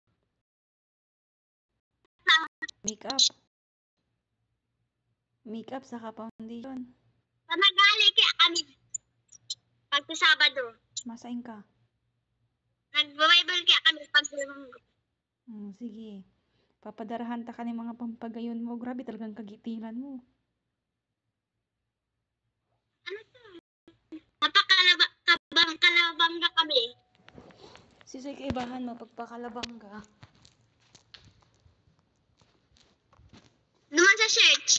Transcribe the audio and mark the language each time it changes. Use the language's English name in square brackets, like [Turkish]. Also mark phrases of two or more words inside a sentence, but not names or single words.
[Bikol] Makeup. Makeup saka foundation. Nanagali kaya kami. Pag sa Sabado. Masain ka. Nag-Bible kaya kami pag Linggo. Sige. Papadarahan ta kaning mga pampagayon mo. Grabe talagang kagitilan mo. Ano to? Kalabang na kami. Sisay kaibahan mo pagpakalabang ka. Naman sa church.